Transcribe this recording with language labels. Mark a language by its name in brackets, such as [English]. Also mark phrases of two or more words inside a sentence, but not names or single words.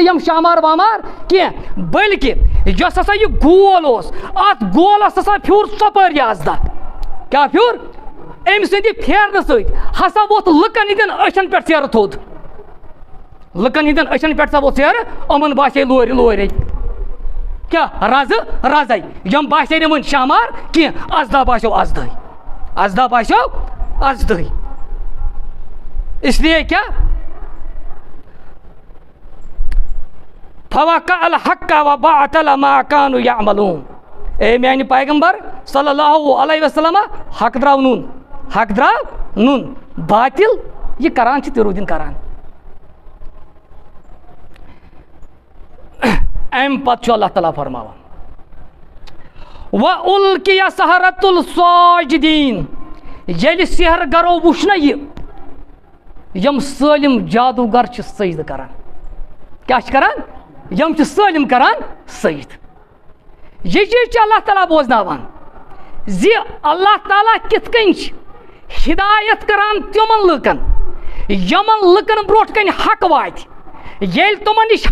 [Kashmiri] یم شامار وامار کی بلکہ یس ہسا یہ گول ات گولس ہسا پھیور ژۄپٲرۍ یہ اَزدا کیا پھیور ام سندِ پھیرنہٕ سۭتۍ ہسا ووت لُکن ہندین أچھن پٮ۪ٹھ ژیرٕ تھوٚد لُکن ہندین أچھن پٮ۪ٹھ سا ووت ژیرٕ یِمن باسے لورِ لورے کیا رزٕ رزے یم باسے نہٕ وۄنۍ شامار کینٛہہ اَزدا باسیو اَزدٕے اَزدا باسیو اَزدٕے [Urdu] اس لیے [Kashmiri] کیا [Arabic] فَوَقَعَ الْحَقَّ وَبَاطَلَ مَا كَانُوا يَعْمَلُونَ [Kashmiri] اے میانہِ پیغمبر [Arabic] صلی اللہ علیہ وسلم [Kashmiri] حق درٛاو نوٚن حق درٛاو نوٚن باطل یہِ کران چھِ تہِ روٗدِن کران امہِ پتہٕ چھُ اللہ تعالیٰ فرماوان وَأُلْقِيَ [Arabic] السَّحَرَةُ السَّاجِدِينَ [Kashmiri] ییٚلہِ سحر گرو وٕچھ نہ یہِ یم سٲلِم جادوگر چھِ سجدٕ کران کیٛاہ چھِ کران یم چھِ سٲلِم کران سجدٕ یہِ چیٖز چھُ اللہ تعالیٰ بوزناوان زِ اللہ تعالیٰ کِتھ کٔنۍ چھِ ہدایت کران تِمن لُکن یمن لُکن برونٛٹھ کَنہِ حق واتہِ ییٚلہِ تِمن نِش